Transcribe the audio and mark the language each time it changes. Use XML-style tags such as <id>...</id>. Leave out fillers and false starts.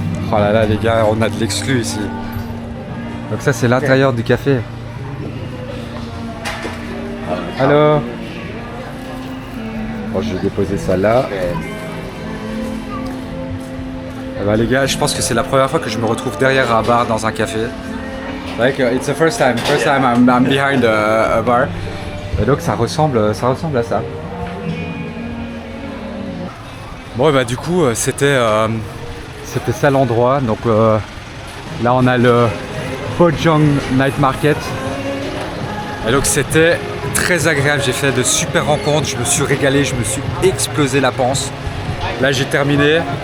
<fr>Oh là là les gars, on a de l'exclu ici. Donc ça c'est l'intérieur du café. Allô. Bon, je vais déposer ça là. Eh ben, les gars, je pense que c'est la première fois que je me retrouve derrière un bar dans un café.</fr> <en>Like, it's the first time I'm behind a bar.</en> <fr>Et donc ça ressemble à ça. Bon et bah du coup c'était ça l'endroit. Donc là on a le Bojong Night Market. Et donc c'était très agréable, j'ai fait de super rencontres, je me suis régalé, je me suis explosé la panse. Là j'ai terminé.</fr>